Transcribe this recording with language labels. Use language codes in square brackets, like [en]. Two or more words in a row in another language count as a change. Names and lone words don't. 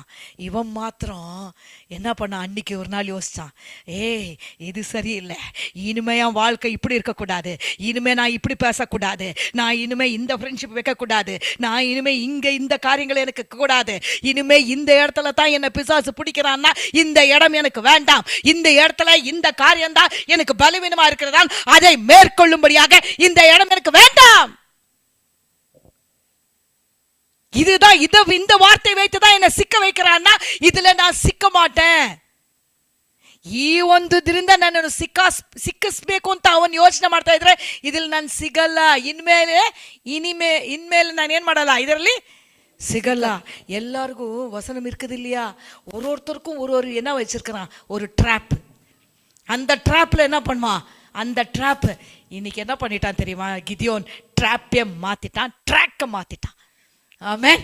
[ta] இவன் மாத்திரம் என்ன பண்ண, அன்னைக்கு ஒரு நாள் யோசிச்சான், இது சரியில்லை, இனிமே என் வாழ்க்கை இப்படி இருக்கக்கூடாது, இனிமே நான் இப்படி பேசக்கூடாது, நான் இனிமே இந்த ஃப்ரெண்ட்ஷிப் வைக்கக்கூடாது, நான் இனிமே இங்க இந்த காரியங்கள் எனக்கு கூடாது, இனிமே இந்த இடத்துல தான் என்ன பிசாசு பிடிக்கிறான்னா இந்த இடம் எனக்கு வேண்டாம், இந்த இடத்துல இந்த காரியம் தான் எனக்கு பலவீனமா இருக்கிறதால் அதை மேற்கொள்ளும்படியாக இந்த இடம் எனக்கு வேண்டாம். இதுதான் இந்த வார்த்தை வைத்துதான் என்ன சிக்க வைக்கிறான்னா, இதுல நான் சிக்க ಮಾಟೇನ್. [kn] ಈ ಒಂದು ಇದರಿಂದ ನನ್ನನ್ನು ಸಿಕ್ಕಿಸ್ಬೇಕು ಅಂತ ಅವನು ಯೋಚನೆ ಮಾಡ್ತಾ ಇದ್ರೆ ಇದ್ರಲ್ಲಿ ನಾನು ಸಿಗಲ್ಲ. ಇನ್ಮೇಲೆ ನಾನು ಏನ್ ಮಾಡಲ್ಲ, ಇದರಲ್ಲಿ சிகல்ல. [ta] எல்லாருக்கும் வசனம் இருக்குது இல்லையா, ஒருத்தருக்கும் ஒரு என்ன வச்சிருக்கிறான், ஒரு ட்ராப். அந்த ட்ராப்ல என்ன பண்ணுவான், அந்த ட்ராப் இன்னைக்கு என்ன பண்ணிட்டான் தெரியுமா, கிதியோன் ட்ராப்பே மாத்திட்டான், ட்ராக்க மாத்திட்டான். ஆமென்.